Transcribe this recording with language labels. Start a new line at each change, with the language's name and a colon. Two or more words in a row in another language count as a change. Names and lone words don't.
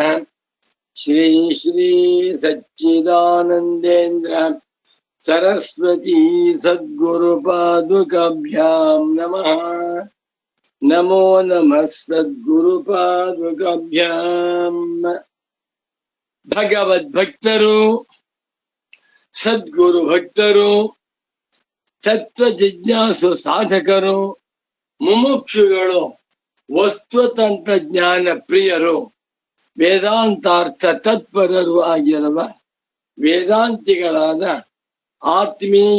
Sanskrit: श्री श्री सच्चिदानन्देन्द्र सरस्वती सद्गुरुपादुकाभ्यां नमः। नमो नमः सद्गुरुपादुकाभ्यां।
Kannada: भगवद्भक्तರು ಸದ್ಗುರು ಭಕ್ತರು ತತ್ವ ಜಿಜ್ಞಾಸು ಸಾಧಕರು ಮುಮುಕ್ಷುಗಳು ವಸ್ತುತಂತ್ರಜ್ಞಾನ ಪ್ರಿಯರು ವೇದಾಂತಾರ್ಥ ತತ್ಪರರು ಆಗಿರುವ ವೇದಾಂತಿಗಳಾದ ಆತ್ಮೀಯ